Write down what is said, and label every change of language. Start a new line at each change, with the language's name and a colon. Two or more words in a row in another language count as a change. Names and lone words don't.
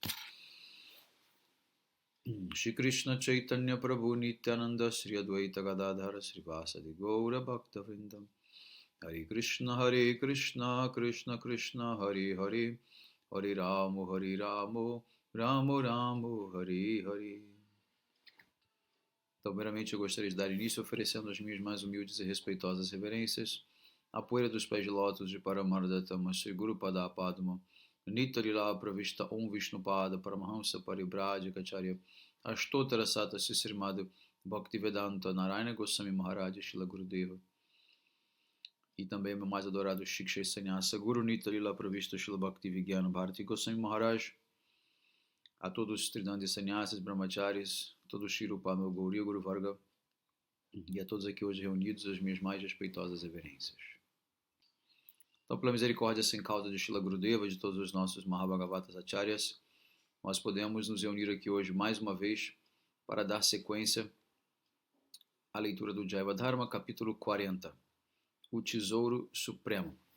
Sanskrit: Shri Krishna Chaitanya Prabhu Nityananda Sri Advaita Gadadhara Srivasadi Gaura Bhakta Vrindam Hare Krishna Krishna Krishna Hare Hare Hare Ramo Ramo Ramo Hare Hare.
Portuguese: Então, primeiramente, eu gostaria de dar início oferecendo as minhas mais humildes e respeitosas reverências à poeira dos pés de lótus de Paramardatama Sri Guru Pada Padma Nitarila Pravishta Om Vishnupada Paramahamsa Paribrajika Acharya Ashtotara Sata Sisrimada Bhaktivedanta Narayana Goswami Maharaj Shila Gurudeva e também meu mais adorado Shiksha Sannyasa Guru Nitarila Pravishta Shila Bhakti Vigyana Bharati Goswami Maharaj, a todos os Tridandi Sannyasas, Brahmacharis, todo o Shirupano Gauriya Guru Varga e a todos aqui hoje reunidos as minhas mais respeitosas reverências. Então, pela misericórdia sem causa de Shila Gurudeva e de todos os nossos Mahabhagavatas Acharyas, nós podemos nos reunir aqui hoje mais uma vez para dar sequência à leitura do Jaiva Dharma, capítulo 40, o Tesouro Supremo.